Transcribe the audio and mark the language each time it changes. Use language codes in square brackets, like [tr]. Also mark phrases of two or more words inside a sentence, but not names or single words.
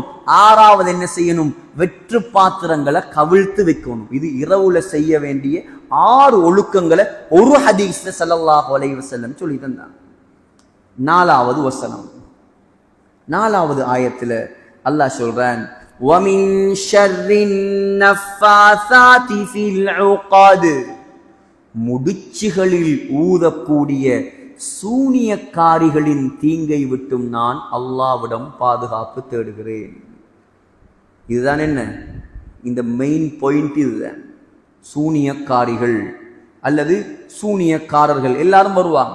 [ta] 6வது என்ன செய்யணும்? வெற்று பாத்திரங்களை கவிழ்த்து வைக்கணும். இது இரவுல செய்ய வேண்டிய 6 ஒழுக்கங்களை ஒரு ஹதீஸ்ல [ar] صلى الله عليه وسلم [ta] சொல்லி தந்தாங்க. 4வது வசனம், 4வது ஆயத்துல அல்லாஹ் சொல்றான், [ar] وَمِن شَرِّ النَّفَّاثَاتِ فِي الْعُقَدِ, [ta] முடிச்சுகளில் ஊதக்கூடிய சூனியக்காரிகளின் தீங்கை விட்டும் நான் அல்லாஹ்விடம் பாதுகாப்பு தேடுகிறேன். இதுதான் என்ன, இந்த [en] main point [ta] இதுதான். சூனியக்காரிகள் அல்லது சூனியக்காரர்கள் எல்லாரும் வருவாங்க.